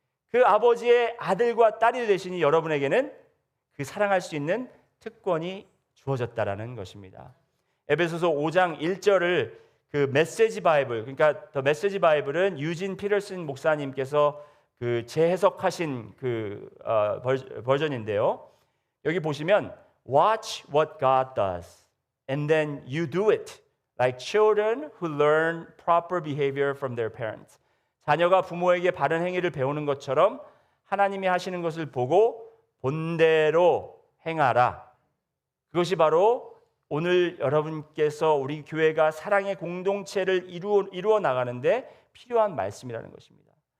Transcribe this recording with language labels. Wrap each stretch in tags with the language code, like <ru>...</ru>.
<ko>그 아버지의 아들과 딸이 되시니 여러분에게는 그 사랑할 수 있는 특권이 주어졌다라는 것입니다. 에베소서 5장 1절을 그 메시지 바이블, 그러니까 더 메시지 바이블은 유진 피터슨 목사님께서 그 재해석하신 그 버전인데요. 여기 보시면</ko> <en>Watch what God does, and then you do it, like children who learn proper behavior from their parents.</en> <ko>자녀가 부모에게 바른 행위를 배우는 것처럼 하나님이 하시는 것을 보고 본대로 행하라. 그것이 바로 오늘 여러분께서 우리 교회가 사랑의 공동체를 이루어 나가는데 필요한 말씀이라는 것입니다.</ko>